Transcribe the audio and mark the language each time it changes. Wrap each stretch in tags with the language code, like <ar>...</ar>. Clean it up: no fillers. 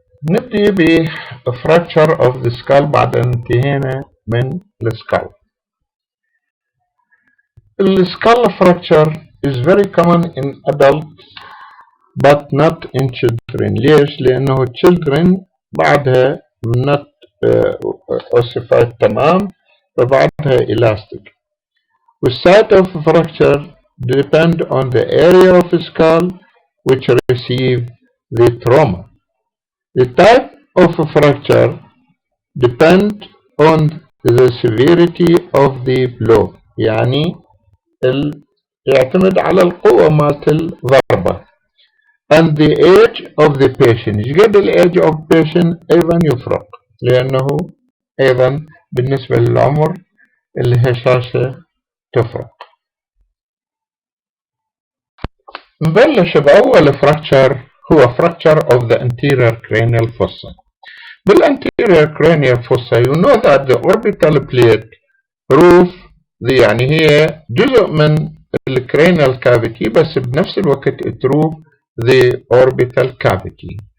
<ar>نبدي بفراكشر</ar> <en>of the skull</en> <ar>بعد أن انتهينا من السكال.</ar> <en>السكال fracture is very common in adults but not in children.</en> <ar>ليش؟ لأنه children بعدها</ar> <en>not ossified</en> <ar>تمام فبعدها elastic.</ar> <en>The site of fracture depend on the area of the skull which receive the trauma. The type of fracture depend on the severity of the blow.</en> <ar>يعني يعتمد على القوة مالت الضربة.</ar> <en>And the age of the patient.</en> <ar>ايش قد ال</ar> <en>age of patient</en> <ar>أيضا يفرق لأنه أيضا بالنسبة للعمر الهشاشة تفرق. نبلش بأول</ar> <en>fracture هو fracture of the anterior cranial fossa. بالanterior cranial fossa you know that the orbital plate roof</en> <ar>يعني هي جزء من</ar> <en>الcranial cavity</en> <ar>بس بنفس الوقت</ar> <en>roof the orbital cavity.</en>